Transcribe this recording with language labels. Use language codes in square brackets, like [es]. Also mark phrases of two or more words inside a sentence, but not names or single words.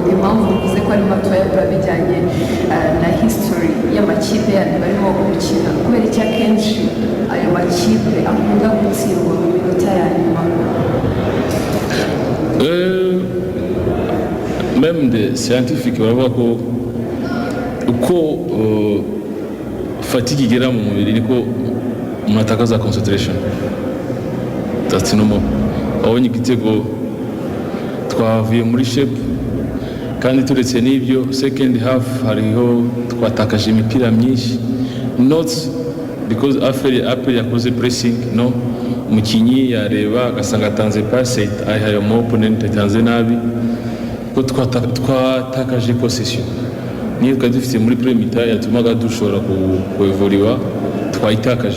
[rw] Impamvu bivuze ko ari matoya biba bijyanye na history y'amakipe yandi barimo gukina kubera icyo akenshi ayo makipe akunda gutsindwa mu minota ya nyuma. [fr] Même des scientifiques [rw] baravuga ko uko fatigue igera mu mubiri niko unatakaza concentration. [en] That's normal. [rw] Abonye igitego twavuye muri shape kandi turetse n'ibyo [en] second half [rw] hariho twatakaje imipira myinshi, [en] not because [rw] APR yakoze pressing, no, umukinyi yareba agasanga atanze passe ahaye mu opponent atanze nabi ko twatakaje possession. Niyo kadufite muri [fr] premier mi-temps [rw] yatumaga dushobora kuevoliwa twayitakaje.